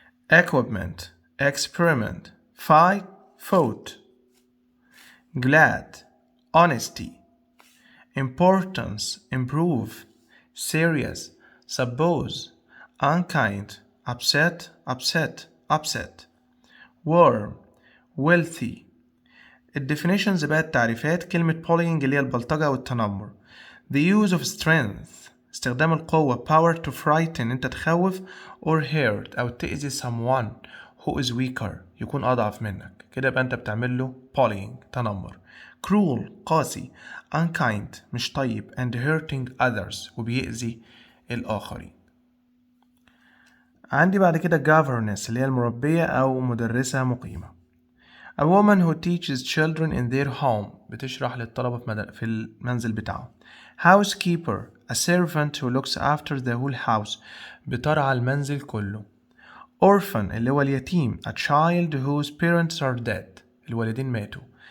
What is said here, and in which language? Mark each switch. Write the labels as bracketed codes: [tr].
[en] equipment, experiment, fight, fought, glad, honesty, importance, improve, serious, suppose, unkind, upset, upset, upset, warm, wealthy. [ar] الديفينيشنز بقى التعريفات. كلمة bullying اللي هي البلطجة والتنمر. [en] The use of strength [ar] استخدام القوة. [en] power to frighten [ar] انت تخوف [en] or hurt [ar] او تأذي [en] someone who is weaker [ar] يكون أضعف منك، كده يبقى انت بتعمل له bullying تنمر. [en] cruel [ar] قاسي. [en] unkind [ar] مش طيب [en] and hurting others [ar] وبيأذي الآخرين. عندي بعد كده governess اللي هي المربية أو مدرسة مقيمة. [en] A woman who teaches children in their home [ar] بتشرح للطلبة في المنزل بتاعهم. [en] housekeeper a servant who looks after the whole house [ar] بترعى المنزل كله. [en] orphan [ar] اللي هو اليتيم [en] a child whose parents are dead [ar] الوالدين ماتوا.